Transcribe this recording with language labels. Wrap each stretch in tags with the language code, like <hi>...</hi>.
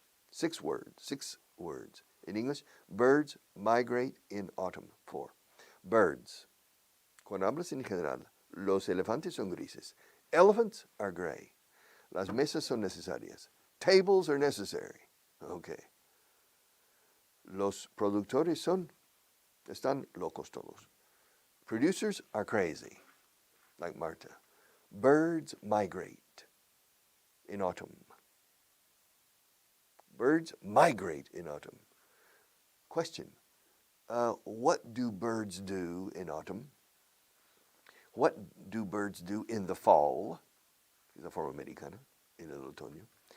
<en>6 words. 6 words. In English, birds migrate in autumn. 4. Birds.</en> <es>Cuando hablas en general, los elefantes son grises.</es> <en>Elephants are gray.</en> <es>Las mesas son necesarias.</es> <en>Tables are necessary. Okay.</en> <es>Los productores están locos todos.</es> <en>Producers are crazy, like Marta. Birds migrate in autumn. Birds migrate in autumn. Question. What do birds do in autumn? What do birds do in the fall?</en> <es>Es la forma americana, en el otoño.</es>